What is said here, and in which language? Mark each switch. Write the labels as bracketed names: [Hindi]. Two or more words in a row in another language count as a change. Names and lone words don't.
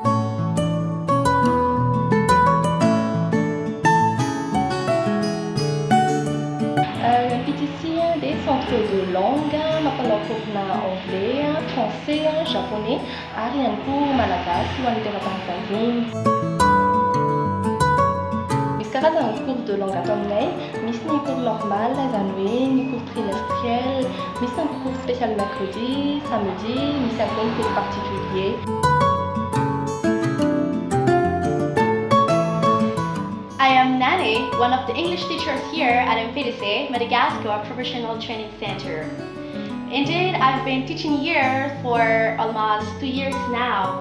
[Malagasy] MPTC dia [French] centre de langue, [Malagasy] mampalakorona [French] anglais, français, japonais [Malagasy] ary ihany koa malagasy ho an'ny teratany vahiny. Misy karazana [French] cours de langue [Malagasy] ato aminay, misy ny [French] cours normal, [Malagasy] izany hoe ny [French] cours trimestriel, [Malagasy] misy ny [French] cours spécial mercredi, samedi, [Malagasy] misy ihany koa ny [French] cours particulier. [English] I am Nani, one of the English teachers here at MPTC, Madagascar Professional Training Centre. Indeed, I've been teaching here for almost 2 years now.